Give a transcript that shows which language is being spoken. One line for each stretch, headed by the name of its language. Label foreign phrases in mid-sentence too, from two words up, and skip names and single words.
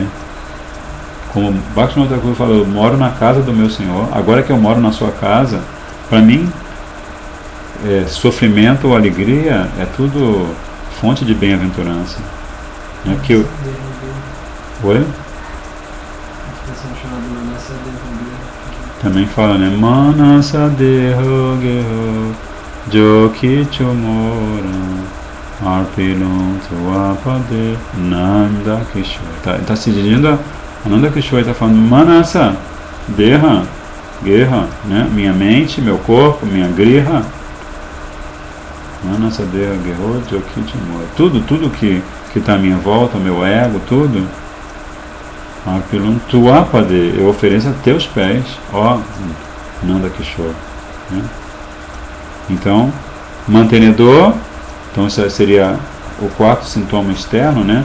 Portuguese: Como Bhaktivinoda Thakur falou, eu moro na casa do meu Senhor, agora que eu moro na sua casa, para mim, sofrimento ou alegria é tudo fonte de bem-aventurança. Oi? Também fala, né?
Bangla: মানস দেহ গেহ যো কিছু মোর অর্পিলুঁ তুয়া পদে নন্দকিশোর.
Portuguese: Está se dirigindo a Nanda Kishore, está falando
Bangla: মানস দেহ
Portuguese: guerra, né? Minha mente, meu corpo, minha griha.
Bangla: মানস দেহ গেহ যো কিছু মোর.
Portuguese: Tudo que está à minha volta, o meu ego, tudo.
Bangla: অর্পিলুঁ তুয়া পদে,
Portuguese: eu ofereço a teus pés, ó Nanda Kishore, né? Então, mantenedor, então isso seria o quarto sintoma externo, né?